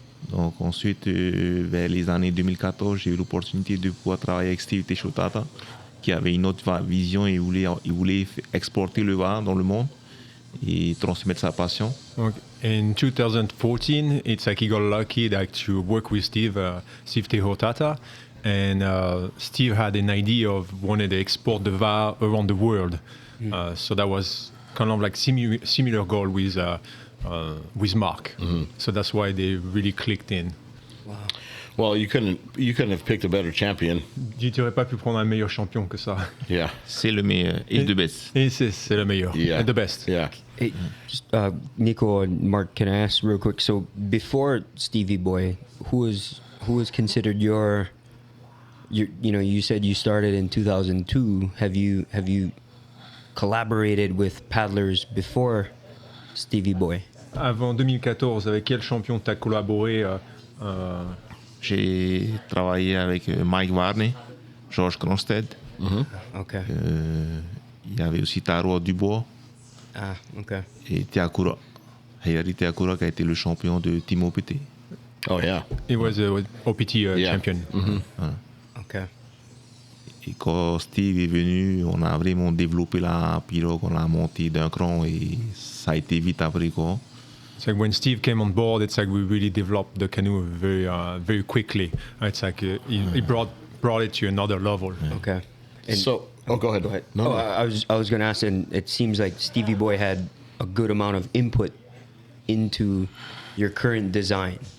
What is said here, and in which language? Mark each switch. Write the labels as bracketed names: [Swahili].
[French] Donc ensuite, vers les années 2014, j'ai eu l'opportunité de pouvoir travailler avec Steeve Teihotaata, qui avait une autre vision et il voulait exporter le Va'a dans le monde et transmettre sa passion. [English] Okay. In 2014, it's like he got lucky to work with Steeve Teihotaata, and Steve had an idea of wanting to export the Va'a around the world. So that was kind of like similar goal with Marc. Mm-hmm. So that's why they really clicked in. Wow. Well, you couldn't have picked a better champion. [French] Tu n'aurais pas pu prendre un meilleur champion que ça. [English] Yeah. [French] C'est le meilleur et [English] the best. [French] Et c'est le meilleur. [English] Yeah. And the best. Yeah. Hey, Nico and Marc, can I ask real quick? So before Stevie Boy, who was considered your you said you started in 2002. Have you collaborated with paddlers before Stevie Boy? [French] Avant 2014, avec quel champion tu as collaboré J'ai travaillé avec Mike Varney, Georges Cronstead. [English] Okay. [French] Il y avait aussi Taro Dubois [English] Ah, okay. [French] et Tehuritaua. Heiari Tehuritaua qui a été le champion de Team OPT. [English] Oh yeah. He was a OPT Yeah. champion. Okay. [French] Et quand Steve est venu, on a vraiment développé la pirogue, on l'a monté d'un cran et ça a été vite après quoi. [English] It's like when Steve came on board, it's like we really developed the canoe very quickly. It's like he brought it to another level. Okay. And So, go ahead. go ahead. No, no. I was going to ask, and it seems like Stevie Boy had a good amount of input into your current design.